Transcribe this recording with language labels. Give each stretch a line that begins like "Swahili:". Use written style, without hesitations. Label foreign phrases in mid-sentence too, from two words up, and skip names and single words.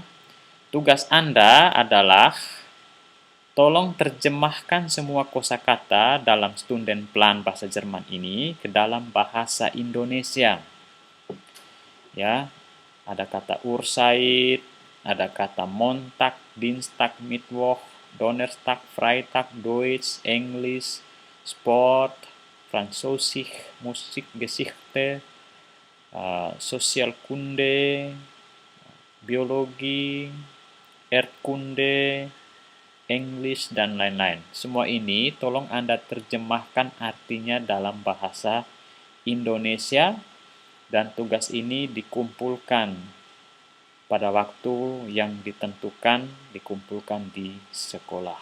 Indonesian: Tugas Anda adalah tolong terjemahkan semua kosakata dalam Stundenplan bahasa Jerman ini ke dalam bahasa Indonesia. Ya, ada kata
German: Uhrzeit,
Indonesian: ada kata
German: Montag, Dienstag, Mittwoch, Donnerstag, Freitag, Deutsch, Englisch, Sport, Französisch, Musik, Geschichte, Sozialkunde,
Indonesian: Biologi, Erdkunde, English, dan lain-lain. Semua ini tolong Anda terjemahkan artinya dalam bahasa Indonesia dan tugas ini dikumpulkan pada waktu yang ditentukan, dikumpulkan di sekolah.